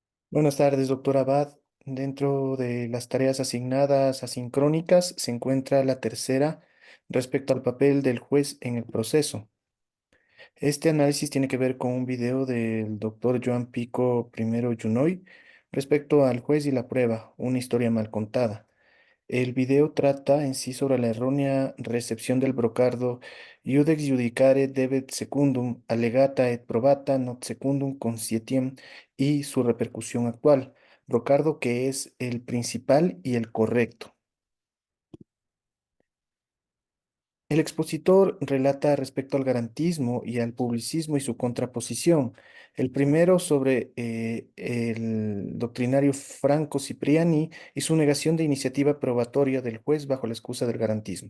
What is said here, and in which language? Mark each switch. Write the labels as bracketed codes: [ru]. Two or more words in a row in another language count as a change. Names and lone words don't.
[es] Buenas tardes, doctor Abad. Dentro de las tareas asignadas asincrónicas se encuentra la tercera respecto al papel del juez en el proceso. Este análisis tiene que ver con un video del doctor Joan Pico I Junoy respecto al juez y la prueba, una historia mal contada. El video trata en sí sobre la errónea recepción del brocardo [la] Iudex judicare debet secundum allegata et probata not secundum conscientiem [es] y su repercusión actual. Brocardo que es el principal y el correcto. El expositor relata respecto al garantismo y al publicismo y su contraposición. El primero sobre el doctrinario Franco Cipriani y su negación de iniciativa probatoria del juez bajo la excusa del garantismo.